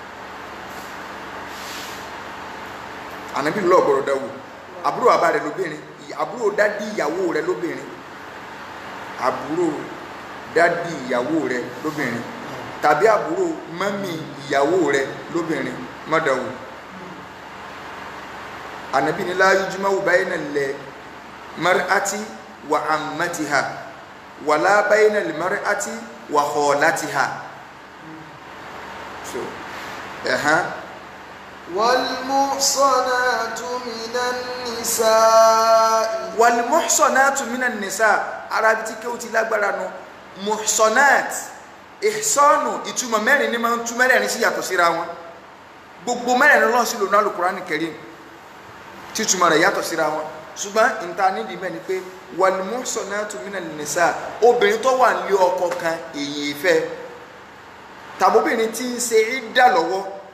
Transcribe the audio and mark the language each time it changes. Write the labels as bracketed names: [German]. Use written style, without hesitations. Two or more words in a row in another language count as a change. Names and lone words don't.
[Yoruba] ànábì ló gbọ́dọ̀ dáwò àbúrò bàbá rẹ̀ lóbìnrin àbúrò dádì ìyàwó rẹ̀ lóbìnrin àbúrò dádì ìyàwó rẹ̀ lóbìnrin tàbí àbúrò mọ́mì ìyàwó rẹ̀ lóbìnrin mọ́dàwò ànábì ní [Arabic] لا يجمع بين المرأة وعمتها ولا بين المرأة وخالتها [Yoruba] so [Arabic] والمحصنات من النساء. والمحصنات من النساء [Yoruba] arabi tí kéwù ti lágbára nu muhsanat ihsanu ìtumọ̀ mẹ́rin ni máa ń tú mẹ́rin sí yàtọ̀ síra wọn gbogbo mẹ́rin lọ́n sí lónà Al-Qur'an Karim tí túmọ̀ rẹ̀ yàtọ̀ síra wọn ṣùgbọ́n ìta nídìí mẹ́ni pé [Arabic] والمحصنات من النساء [Yoruba] obìnrin tó wà nílé ọkọ kan èyí ìfẹ́ tàbóbìnrin tí ń ṣe ìdá lọ́wọ́